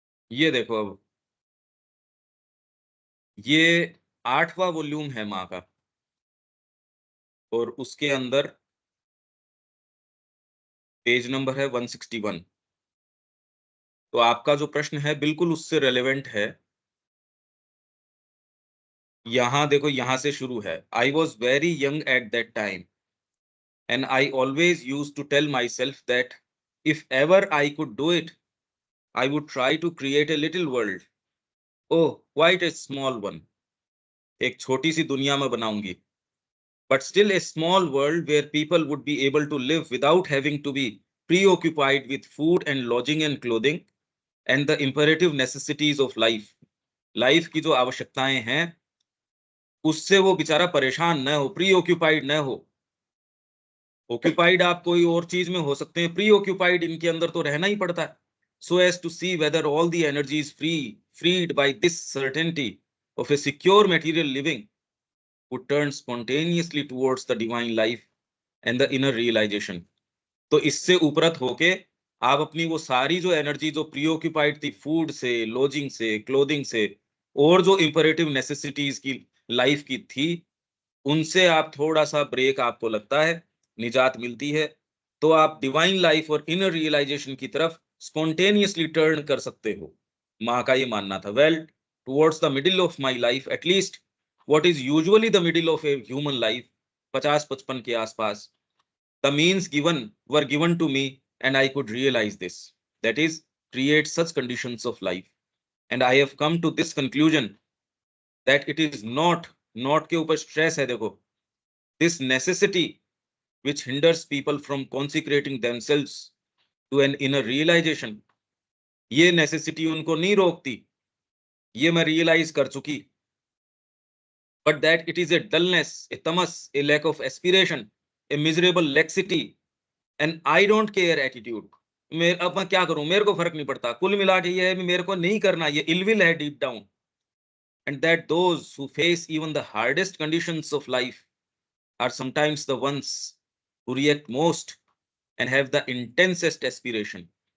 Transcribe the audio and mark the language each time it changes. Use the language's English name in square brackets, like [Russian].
[Hindi] ये देखो अब, ये 8वां वॉल्यूम है माँ का, और उसके अंदर पेज नंबर है 161। तो आपका जो प्रश्न है बिल्कुल उससे रेलेवेंट है। यहाँ देखो, यहाँ से शुरू है। [English] I was very young at that time and I always used to tell myself that if ever I could do it, I would try to create a little world. Oh, quite a small one. [Hindi] एक छोटी सी दुनिया में बनाऊंगी, [English] but still a small world where people would be able to live without having to be preoccupied with food and lodging and clothing and the imperative necessities of life. [Hindi] Life की जो आवश्यकताएं हैं, उससे वो बेचारा परेशान न हो, प्री ऑक्यूपाइड न हो। ऑक्यूपाइड आप कोई और चीज में हो सकते हैं, प्री ऑक्यूपाइड इनके अंदर तो रहना ही पड़ता है। [English] So as to see whether all the energy is free freed by this certainty of a secure material living would turn spontaneously towards the divine life and the inner realization. [Hindi] तो इससे उपरत होके आप अपनी वो सारी जो एनर्जी जो प्रीऑक्युपाइड थी फूड से, लॉजिंग से, क्लोथिंग से और जो इंपरेटिव नेसेसिटीज की लाइफ की थी, उनसे आप थोड़ा सा ब्रेक आपको लगता है, निजात मिलती है, तो आप डिवाइन लाइफ और इनर रियलाइजेशन की तरफ स्पॉन्टेनियसली टर्न कर सकते हो। माँ का ये मानना था। [English] well, towards the middle of my life, at least what is usually the middle of a human life, 50-55 [Hindi] के आसपास, [English] the means given were given to me and I could realize this, that is, create such conditions of life, and I have come to this conclusion that it is not [Hindi] के ऊपर stress है, देखो, [English] this necessity which hinders people from consecrating themselves to an inner realization, [Hindi] ये necessity उनको नहीं रोकती, ये मैं realize कर चुकी, [English] but that it is a dullness, a tamas, a lack of aspiration, a miserable laxity, and I don't care attitude. [Hindi] अब मैं क्या करूं, मेरे को फर्क नहीं पड़ता, कुल मिला के ये है मेरे को नहीं करना, ये इलविल है [English] Deep down. And that those who face even the hardest conditions of life are sometimes the ones who react most and have the intensest aspiration.